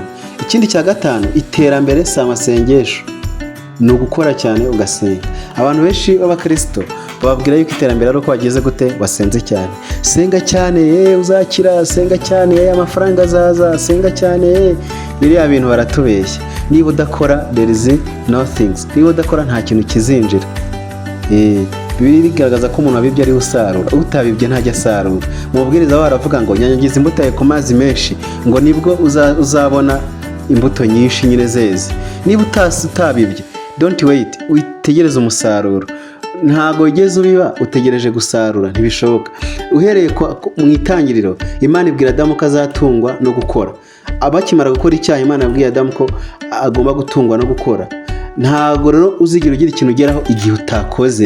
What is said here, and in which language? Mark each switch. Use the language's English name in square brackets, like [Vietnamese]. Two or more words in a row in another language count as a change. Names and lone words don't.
[Kinyarwanda] Ikindi cya gatanu, iterambere si amasengesho, ni ugukora cyane ugasenga. Abantu benshi b'abakristo bababwira yuko iterambere ari uko bageze gute, wasenze cyane. Senga cyane uzakira, senga cyane amafaranga azaza, senga cyane. Biriya bintu baratubeshya. Niba udakora [English] there is nothing, [Kinyarwanda] niba udakora nta kintu kizinjira. Bibiri bigaragaza ko umuntu wabibye ari usarura, utabibye ntajya asarura. Mu mubwiriza wabo baravuga ngo nyanyagiza imbuto yawe ku mazi menshi, ngo nibwo uzabona imbuto nyinshi nyine zeze. Niba utabibye, [English] don't wait, [Kinyarwanda] witegereze umusaruro. Ntago ugeze ubiba utegereje gusarura, ntibishoboka. Uhereye mu itangiriro, Imana ibwira Adamu ko azatungwa no gukora. Abakimara gukora icyaha, Imana yabwiye Adamu ko agomba gutungwa no gukora. Ntago rero uzigira ugira ikintu ugeraho igihe utakoze.